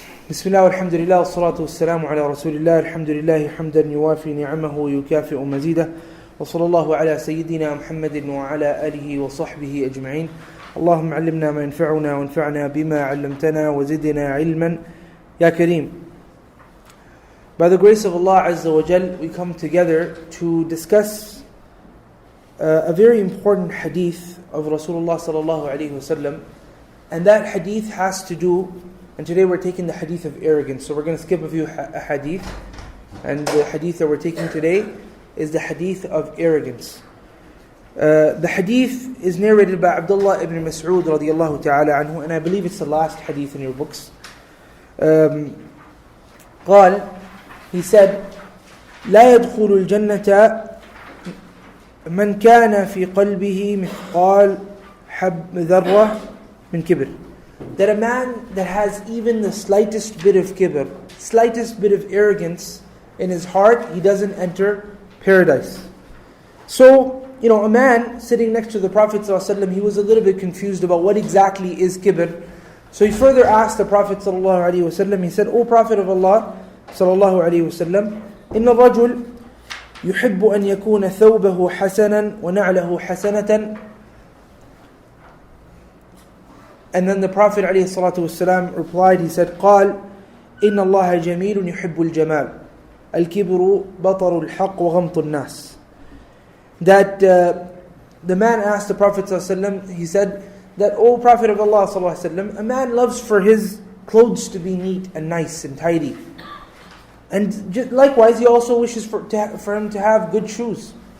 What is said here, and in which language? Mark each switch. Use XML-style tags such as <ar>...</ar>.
<ar>بسم الله والحمد لله والصلاة والسلام على رسول الله الحمد لله حمدا يوافي نعمه ويكافئ مزيده وصلى الله على سيدنا محمد وعلى آله وصحبه أجمعين اللهم علمنا ما ينفعنا وانفعنا بما علمتنا وزدنا علما يا كريم.</ar> <en>By the grace of Allah Azza wa Jal, we come together to discuss a very important hadith of Rasulullah sallallahu alayhi wasallam, and that hadith has to do, and today we're taking the hadith of arrogance, so we're going to skip a few hadith, and the hadith that we're taking today is the hadith of arrogance. The hadith is narrated by Abdullah ibn Mas'ud radiyallahu ta'ala anhu, and I believe it's the last hadith in your books.</en> <ar>قال,</ar> <en>he said,</en> <ar>لا يدخل الجنة من كان في قلبه مثقال حب ذرة من كبر.</ar> <en>That a man that has even the slightest bit of kibr, slightest bit of arrogance in his heart, he doesn't enter paradise. So, a man sitting next to the Prophet ﷺ, he was a little bit confused about what exactly is kibr. So he further asked the Prophet ﷺ, he said, O Prophet of Allah ﷺ,</en> <ar>إن الرجل يحب أن يكون ثوبه حسنا ونعله حسنة.</ar> <en>And then the Prophet ﷺ replied, he said,</en> <ar>قال إن الله جميل يحب الجمال الكبر بطر الحق وغمط الناس.</ar> <en>That the man asked the Prophet ﷺ, he said that, O Prophet of Allah ﷺ, a man loves for his clothes to be neat and nice and tidy. And likewise, he also wishes for him to have good shoes.</en>